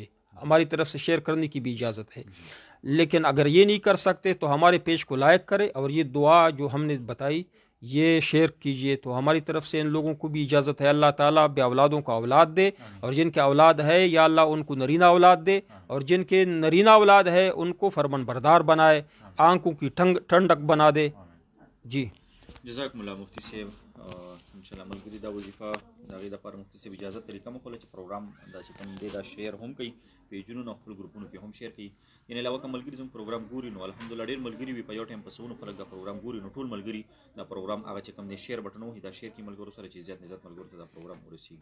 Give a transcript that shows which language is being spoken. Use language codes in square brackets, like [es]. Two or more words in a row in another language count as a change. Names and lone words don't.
[ur] ہماری طرف سے شیئر کرنے کی بھی اجازت ہے. لیکن اگر یہ نہیں کر سکتے تو ہمارے پیج کو لائک کرے اور یہ دعا جو ہم نے بتائی یہ شیئر کیجئے. تو ہماری طرف سے ان لوگوں کو بھی اجازت ہے. اللہ تعالیٰ بے اولادوں کو اولاد دے اور جن کے اولاد ہے یا اللہ ان کو نرینہ اولاد دے اور جن کے نرینہ اولاد ہے ان کو فرمان بردار بنائے, آنکھوں کی ٹھنڈک بنا دے. جی [ar] جزاکم الله [ur] مفتی صاحب. [ps] انشاءالله ملګري دا وظیفه د هغې دپاره مفتي صاحب اجازت طریقه مو ښوله چې پروګرام دا چې کوم دی دا شیر هم کوي پیجونو نه خپل ګروپونو کې هم شیر کوي. یعنې علاوه که ملګري زموږ پروګرام ګوري نو الحمدلله ډېر ملګري وي په یو ټایم په سلونو خلک دا پروګرام ګوري نو ټول ملګري دا پروګرام هغه چې کوم دی [en] share button [ps] وهي دا شیر کړي ملګرو سره چې زیات نه زیات ملګرو ته دا پروګرام ورسېږي.